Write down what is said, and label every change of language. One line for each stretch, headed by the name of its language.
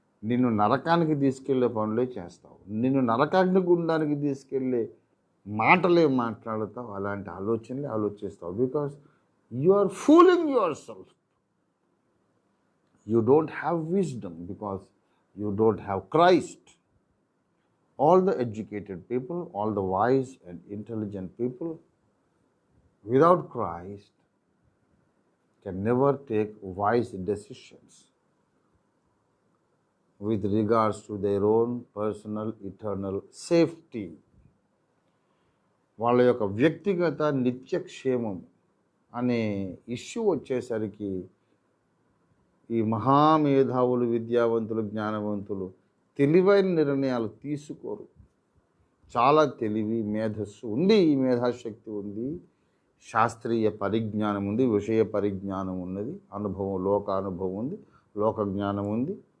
Telugu: నిన్ను నరకానికి తీసుకెళ్లే పనులే చేస్తావు. నిన్ను నరకాగ్ని గుండానికి తీసుకెళ్లే మాటలే మాట్లాడతావు. అలాంటి ఆలోచనలే ఆలోచిస్తావు.
English: Because you are fooling your self. You don't have wisdom because you don't have Christ. All the educated people, all the wise and intelligent people, without Christ, can never take wise decisions with regards to their own personal eternal safety.
Telugu: వాళ్ళ యొక్క వ్యక్తిగత నిత్యక్షేమం అనే issue వచ్చేసరికి ఈ మహామేధావులు, విద్యావంతులు, జ్ఞానవంతులు తెలివైన నిర్ణయాలు తీసుకోరు. చాలా తెలివి, మేధస్సు ఉంది, ఈ మేధాశక్తి ఉంది, శాస్త్రీయ పరిజ్ఞానం ఉంది, విషయ పరిజ్ఞానం ఉన్నది, అనుభవం, లోకానుభవం ఉంది, లోక జ్ఞానం ఉంది.